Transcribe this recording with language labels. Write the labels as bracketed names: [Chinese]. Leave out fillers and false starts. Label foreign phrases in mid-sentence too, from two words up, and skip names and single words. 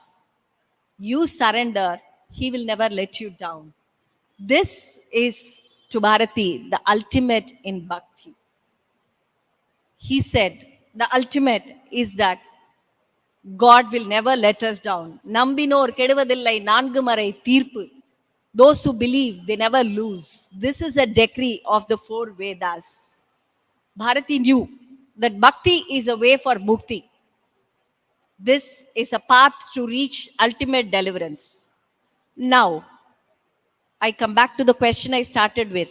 [English] You surrender, he will never let you down. This is to Bharati, the ultimate in bhakti. He said, the ultimate is that God will never let us down. [Tamil] நம்பினோர் கெடுவதில்லை நான்குமறை தீர்ப்பு. [English] Those who believe, they never lose. This is a decree of the four Vedas. Bharati knew that bhakti is a way for mukti. This is a path to reach ultimate deliverance. Now, I come back to the question I started with.